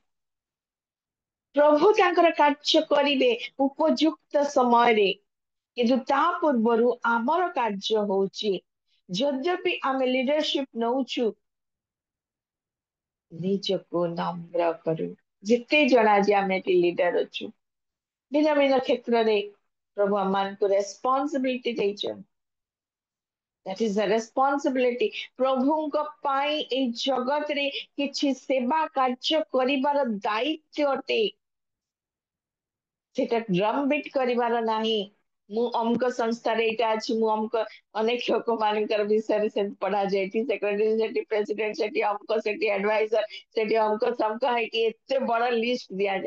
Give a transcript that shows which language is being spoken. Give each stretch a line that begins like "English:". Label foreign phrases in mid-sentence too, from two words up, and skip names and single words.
Odia: ପ୍ରଭୁ ତାଙ୍କର କାର୍ଯ୍ୟ କରିବେ ଉପଯୁକ୍ତ ସମୟରେ, କିନ୍ତୁ ତା ପୂର୍ବରୁ ଆମର କାର୍ଯ୍ୟ ହଉଛି, ଯଦ୍ୟପି ଆମେ ଲିଡରସିପ ନଉଛୁ, ନିଜକୁ ନମ୍ର କରୁ। ଯେତେ ଜଣ ଆଜି ଆମେ ଏଠି ଲିଡର ଅଛୁ, ଭିନ୍ନ ଭିନ୍ନ କ୍ଷେତ୍ରରେ ପ୍ରଭୁ ଆମମାନଙ୍କୁ ରେସ୍ପନ୍ସିବିଲିଟି ଦେଇଛନ୍ତି,
English: That is the responsibility.
Odia: प्रभुଙ୍କ ପାଇଁ ଏଇ ଜଗତରେ କିଛି ସେବା କାର୍ଯ୍ୟ କରିବାର ଦାୟିତ୍ୱ ଅଟେ। ସେଟା
English: drum beat
Odia: କରିବାର ନାହିଁ। ମୁଁ ଅମୁକ ସଂସ୍ଥାରେ ଏଇଟା ଅଛି, ମୁଁ ଅମୁକ ଅନେକ ଲୋକମାନଙ୍କର ବିଷୟରେ ସେ ପଢାଯାଏ, ଏଠି ସେକ୍ରେଟାରୀ, ସେଠି ପ୍ରେସିଡେଣ୍ଟ, ସେଠି ଅମୁକ, ସେଠି ଆଡଭାଇଜର, ସେଠି ଅମୁକ ସମକ ହେଇକି ଏତେ ବଡ ଲିଷ୍ଟ ଦିଆଯାଏ।